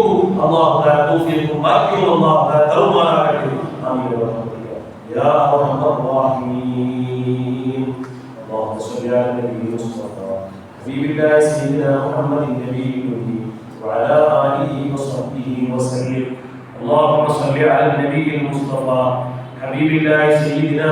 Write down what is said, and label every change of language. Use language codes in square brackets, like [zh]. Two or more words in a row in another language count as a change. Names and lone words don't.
[ml] അല്ലാഹു തൗഫീഖും ഭാഗ്യവും അല്ലാഹു തരുമാറാകട്ടെ. [ar] آمين يا أرحم الرحيم. اللهم صل على النبي المصطفى حبيب الله سيدنا محمد النبي وعلى آله وصحبه وسلم. اللهم صل على النبي المصطفى حبيب الله سيدنا